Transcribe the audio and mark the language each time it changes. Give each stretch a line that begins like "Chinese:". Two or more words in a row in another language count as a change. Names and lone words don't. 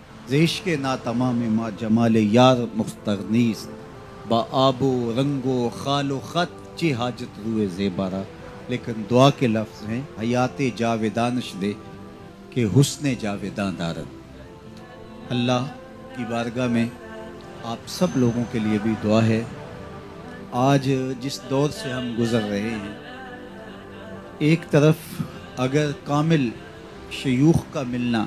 Persian: زیشق نا تمام ما جمال یار مستغنیست با آب و رنگ و خال و خط چی حاجت روئے زیبارہ.
Urdu: لیکن دعا کے لفظ ہیں
Persian: حیات جاویدانش دے کہ حسن جاویداں دارد.
Urdu: اللہ کی بارگاہ میں آپ سب لوگوں کے لیے بھی دعا ہے. آج جس دور سے ہم گزر رہے ہیں، ایک طرف اگر کامل شیوخ کا ملنا